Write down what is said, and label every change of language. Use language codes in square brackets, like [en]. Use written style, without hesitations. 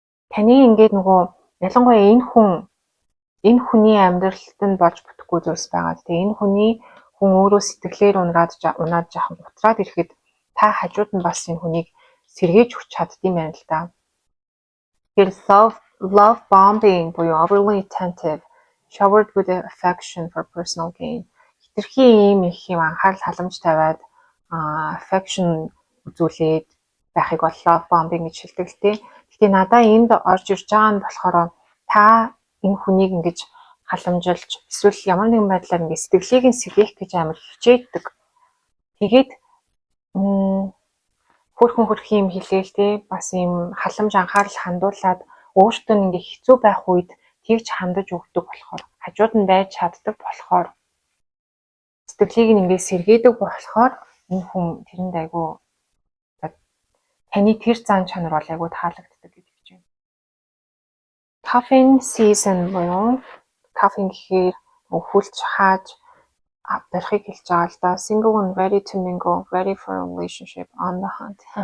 [mn] Таны ингээд нөгөө ялангуяа энэ хүний амьдралд нь болж бүтэхгүй зүйлс байгаа. Тэгээ энэ хүн өөрөө сэтгэлээр унаад жаахан утраад ирэхэд та хажууд нь бас энэ хүнийг сэргээж өгч чаддсан байна л да. [en] Тэгэхээр love bombing буюу overly attentive, showered with affection for personal gain. [mn] Хитрхи ийм анхаарал халамж тавиад affection үзүүлээд байхыг бол love bombing гэж хэлдэг л дээ. Гэхдээ надаа энд орж ирж байгаа нь болохоор та энэ хүнийг ингэж халамжилж эсвэл ямар нэгэн байдлаар ингэ сэтгэлийг нь сэргээх гэж амар хичээдэг. Тэгээд хөрхөн юм хэлээл те бас ийм халамж анхаарал хандуулад өөртөө ингэ хэцүү байх үед тэгж хандаж өгдөг болохоор хажууд нь байж чаддаг болохоор сэтгэлийг нь ингэ сэргээдэг болохоор энэ хүн тэрэнд айгу таны тэр зан чанар бол айгу таалагддаг гэж байна. Cuffing season буюу cuffing гэхээр хүлж хааж барихыг хэлж байгаа л да. [en] Single and ready to mingle, ready for a relationship, on the hunt.